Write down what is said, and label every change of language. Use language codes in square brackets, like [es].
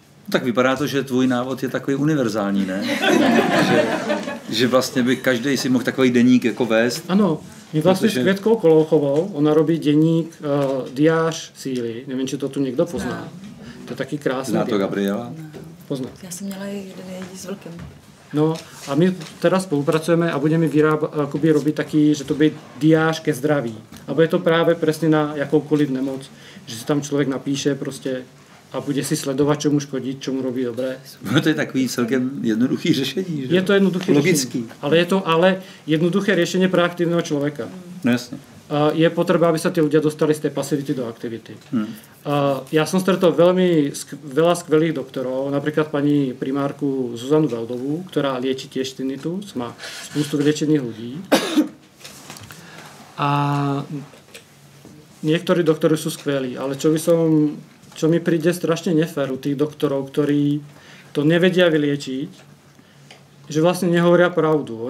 [cs] Tak vypadá to, že tvůj návod je takový univerzální, ne? že vlastně by každý si mohl takový deník jako vést. Ano, my vlastně s Květkou Kolouchovou, ona robí deník Diář síly, nevím, či to tu někdo pozná. To je taky krásný. Zná to Gabriela? Pozná. Já jsem měla jeden jezdí s vlkem. [sk] No a my teraz spolupracujeme a budeme robiť taký, že to bude diář ke zdraví. [cs] A bude to právě presne na jakoukoliv nemoc, že si tam člověk napíše prostě a bude si sledovat, [sk] čo mu škodí, čo mu robí dobré. [cs] No to je takový celkem jednoduchý řešení. Že? Je to jednoduché logický. řešení, ale je to jednoduché řešení pro aktivního člověka. No jasně. Je potřeba, aby se ty ľudia dostali z té pasivity do aktivity. [sk] Já jsem stretol veľa skvelých doktorov, například paní primárku Zuzanu Veldovú, která lieči tiež tinnitus, má spoustu vyliečených ľudí. A niektorí doktori sú skvelí, ale čo mi príde strašne nefér u tých doktorov, ktorí to nevedia vyliečiť, že vlastne nehovoria pravdu.